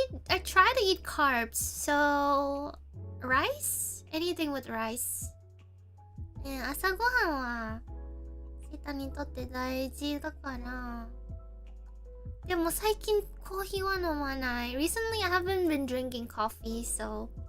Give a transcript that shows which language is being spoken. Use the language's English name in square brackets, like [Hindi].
[English] I try to eat carbs, so rice? Anything with rice. [Japanese] 朝ごはんはセタにとって大事だから。でも最近コーヒーは飲まない。 [English] Recently I haven't been drinking coffee, so.